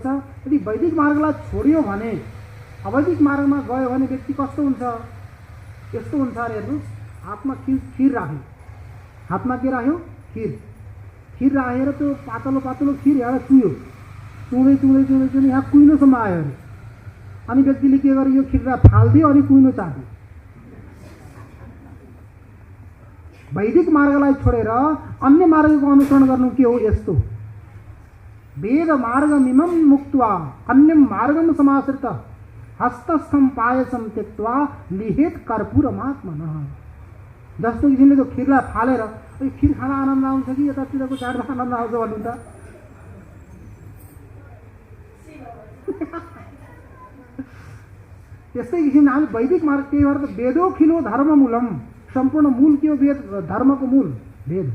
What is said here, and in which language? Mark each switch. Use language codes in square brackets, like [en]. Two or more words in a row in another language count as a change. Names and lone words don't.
[ne] यदि वैदिक मार्गलाई छोड्यो भने, अवैदिक मार्गमा गयो भने व्यक्ति कस्तो हुन्छ, यस्तो हुन्छ अरे हेर्नुहोस्, हातमा खीर राख्यो, हातमा के राख्यो, खीर राखेर त्यो पातलो पातलो खीर यहाँ चुयो, चुँदै यहाँ कुइनोसम्म आयो अरे। अनि व्यक्तिले के गर्यो, यो खीरलाई फालिदियो अनि कुइनो चाट्यो। वैदिक मार्गलाई छोडेर अन्य मार्गको अनुसरण गर्नु के हो, यस्तो [sa] वेद मार्गमिमं मुक्त्वा अन्यं मार्गं समाश्रित हस्तस्थं पायसं त्यक्त्वा लिहेत कर्पूरमात्मनः। [ne] जस्तो किसिमले त्यो खीरलाई फालेर खीर खान आनन्द आउँछ कि यतातिरको चाडमा आनन्द आउँछ भन्नु त, त्यस्तै किसिमले हामी वैदिक मार्ग, त्यही भएर त [sa] वेदोखिलो धर्ममूलम, [ne] सम्पूर्ण मूल के हो, वेद, धर्मको मूल वेद।